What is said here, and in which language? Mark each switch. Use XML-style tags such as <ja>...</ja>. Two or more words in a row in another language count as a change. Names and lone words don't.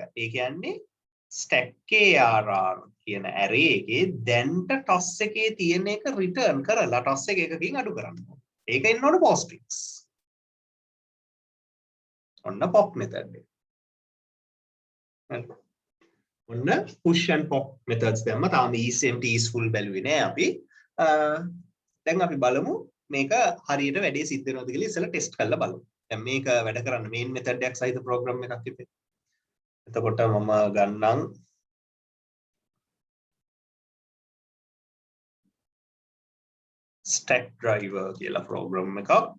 <si>ඒ කියන්නේ</si> <en>stack arr</en> <si>කියන array එකේ දැන්ට toss එකේ තියෙන එක return කරලා toss එක එකකින් අඩු කරන්න ඕන. ඒක එන්න ඕන postfix. ඔන්න</si> <en>pop method</en> <si>එක. ඔන්න</si> <en>push and pop methods</en> <si>දැම්ම. තාම</si> <en>is empty is full</en> <si>බැලුවේ නෑ අපි. දැන් අපි බලමු මේක හරියට වැඩේ සිද්ධ වෙනවද කියලා ඉස්සෙල්ලා ටෙස්ට් කරලා බලමු. දැන් මේක වැඩ කරන්න</si> <en>main method</en> <si>එකක් සහිත program එකක් ඉතින්. එතකොට මම ගන්නම්</si> <en>stack driver</en> <si>කියලා program එකක්.</si>